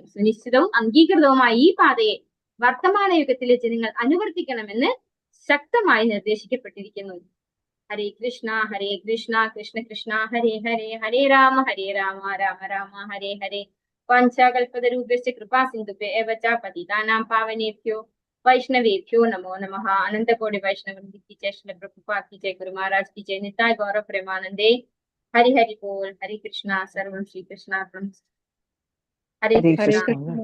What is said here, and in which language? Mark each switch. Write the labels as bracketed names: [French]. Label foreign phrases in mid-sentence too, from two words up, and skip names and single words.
[Malayalam] സുനിശ്ചിതവും അംഗീകൃതവുമായ ഈ പാതയെ വർത്തമാന യുഗത്തിലെ ജനങ്ങൾ അനുവർത്തിക്കണമെന്ന് ശക്തമായി നിർദ്ദേശിക്കപ്പെട്ടിരിക്കുന്നു. [Sanskrit] ഹരേ കൃഷ്ണ കൃഷ്ണ കൃഷ്ണ ഹരേ ഹരേ, ഹരേ രാമ രാമ രാമ ഹരേ ഹരേ. വാഞ്ചാകൽപതരൂപസ്യ കൃപാ സിന്ധുഭ്യോ ഏവ ച പതിതാനാം പാവനേഭ്യോ वैष्णवेभ्यो नमो नमः। [Hindi] अनंत कोटि वैष्णव की जय, श्री प्रभुपाद की जय, गुरु महाराज की जय, [Bangla] নিতাই গৌরব প্রেমানন্দে। [Hindi] हरि हरि बोल। हरे कृष्णा। [Sanskrit] सर्वं श्री कृष्णार्पणमस्तु। हरे कृष्णा।